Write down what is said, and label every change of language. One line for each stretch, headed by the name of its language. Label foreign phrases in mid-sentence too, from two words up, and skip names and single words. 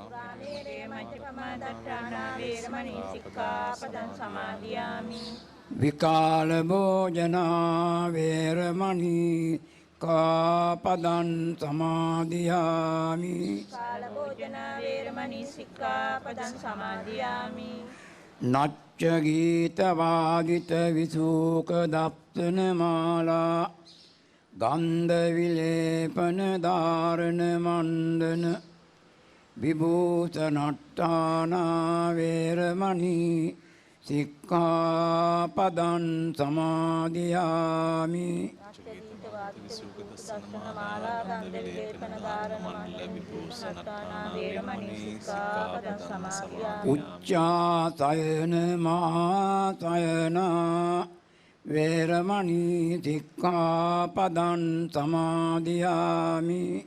Pali: විකාල භෝජනා වේරමණී සික්ඛාපදං සමාදියාමි. නච්ච ගීත වාදිත විසූක දප්තන මාලා ගන්ධ විලේපන ධාරණ මණ්ඩන විභූෂණට්ඨානා වේරමණී සික්ඛාපදං සමාදියාමි. උච්චාසයන මහාසයනා වේරමණී සික්ඛාපදං සමාදියාමි.